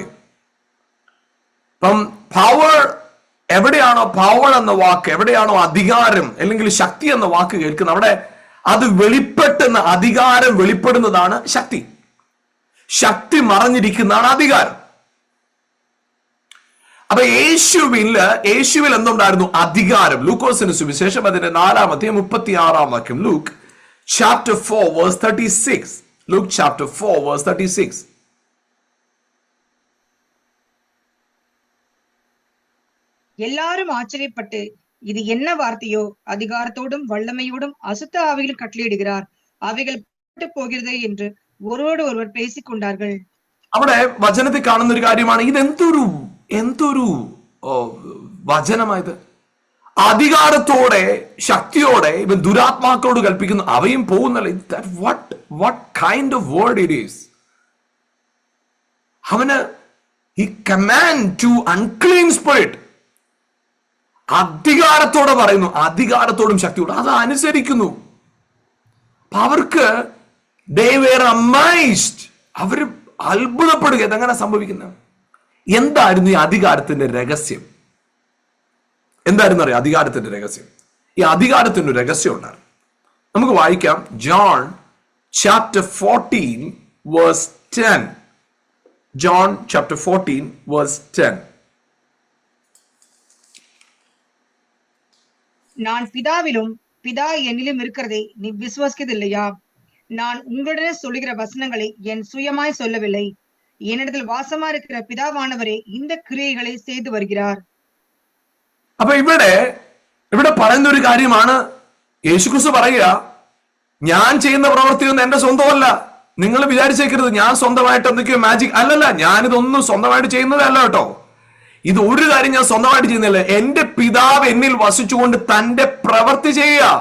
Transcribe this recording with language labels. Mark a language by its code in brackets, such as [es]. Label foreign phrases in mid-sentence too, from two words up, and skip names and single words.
[ml] അപ്പം പവർ എവിടെയാണോ, പവർ എന്ന വാക്ക് എവിടെയാണോ അധികാരം അല്ലെങ്കിൽ ശക്തി എന്ന വാക്ക് കേൾക്കുന്നത്, അവിടെ അത് വെളിപ്പെട്ടുന്ന അധികാരം വെളിപ്പെടുന്നതാണ് ശക്തി. ശക്തി മറഞ്ഞിരിക്കുന്നതാണ് അധികാരം. അപ്പൊ യേശുവിൽ എന്തുണ്ടായിരുന്നു? അധികാരം. ലൂക്കോസിന് സുവിശേഷം അതിന്റെ 4-ാം അധ്യായം 36-ാം വാക്യം. [en] ലൂക്ക് chapter 4 verse 36. Luke chapter 4 verse 36. [ta] எல்லாரும் ஆச்சரியப்பட்டு இது என்ன வார்த்தையோ, அதிகாரத்தோடும் வல்லமையோடும் அசுத்த ஆவிகள் கட்டளையிடுகிறார், அவைகள் போகிறது என்று ஒருவரோடு ஒருவர் பேசிக் കൊണ്ടാர்கள். [ml] അവിടെ വചനത്തിൽ കാണുന്ന ഒരു കാര്യമാണ്, ഇത് എന്തൊരു വചനമായത്. അധികാരത്തോടെ ശക്തിയോടെ ഇവൻ ദുരാത്മാക്കളോട് കൽപ്പിക്കുന്നു, അവയും പോകുന്നല്ല. [en] what kind of word it is. അവന് he command to unclean spirit. [ml] അധികാരത്തോടെ പറയുന്നു, അധികാരത്തോടും ശക്തിയോടും അത് അനുസരിക്കുന്നു. [en] അവർക്ക് they were amazed. [ml] അവര് അത്ഭുതപ്പെടുക, ഇതെങ്ങനെ സംഭവിക്കുന്നത്? എന്തായിരുന്നു ഈ അധികാരത്തിന്റെ രഹസ്യം? എന്തായിരുന്നു അറിയാം അധികാരത്തിന്റെ രഹസ്യം? ഈ അധികാരത്തിന് ഒരു രഹസ്യം ഉണ്ടായിരുന്നു. നമുക്ക് വായിക്കാം. [en] John chapter 14 verse 10. John chapter 14 verse 10. [ta] நான் பிதாவிலும் பிதா என்னிலும் இருக்கிறதை நீ விசுவாசிக்கவில்லையா? நான் உங்களுடனே சொல்லுகிற வசனங்களை என் சுயமாய் சொல்லவில்லை, என்னிடத்தில் வாசமா இருக்கிற பிதாவானவரே இந்த கிரியைகளை செய்து வருகிறார். [ml] അപ്പൊ ഇവിടെ പറയുന്ന ഒരു കാര്യമാണ്, യേശുക്രിസ്തു പറയുക, ഞാൻ ചെയ്യുന്ന പ്രവൃത്തിയൊന്നും എന്റെ സ്വന്തമല്ല. നിങ്ങൾ വിചാരിച്ചേക്കരുത് ഞാൻ സ്വന്തമായിട്ട് എന്തൊക്കെയോ മാജിക്. അല്ലല്ല, ഞാനിതൊന്നും സ്വന്തമായിട്ട് ചെയ്യുന്നതല്ല കേട്ടോ. ഇത് ഒരു കാര്യം ഞാൻ സ്വന്തമായിട്ട് ചെയ്യുന്നില്ല. എന്റെ പിതാവ് എന്നിൽ വസിച്ചുകൊണ്ട് തന്റെ പ്രവൃത്തി ചെയ്യുക.